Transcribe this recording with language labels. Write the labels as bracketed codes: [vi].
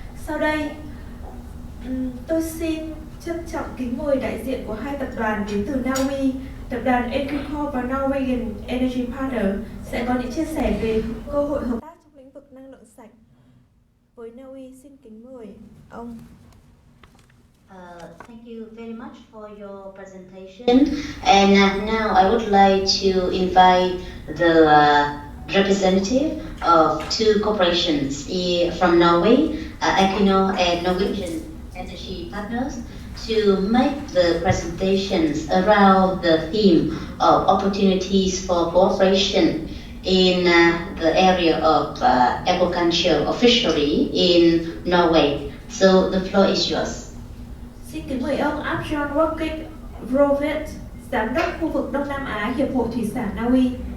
[vi] Sau đây, tôi xin trân trọng kính mời đại diện của hai tập đoàn đến từ Na Uy, tập đoàn Equicorp và Norwegian Energy Partner sẽ có những chia sẻ về cơ hội hợp tác trong lĩnh vực năng lượng sạch. Với Na Uy, xin kính mời ông. [en] Thank you very much for your presentation. And now I would like to invite the representative of two corporations from Norway, Equinor and Norwegian Energy Partners, to make the presentations around the theme of opportunities for cooperation in the area of aquaculture or fishery in Norway. So the floor is yours. [vi] Xin kính mời ông Abjon Rovet, Giám đốc khu vực Đông Nam Á, Hiệp hội Thủy sản Na Uy.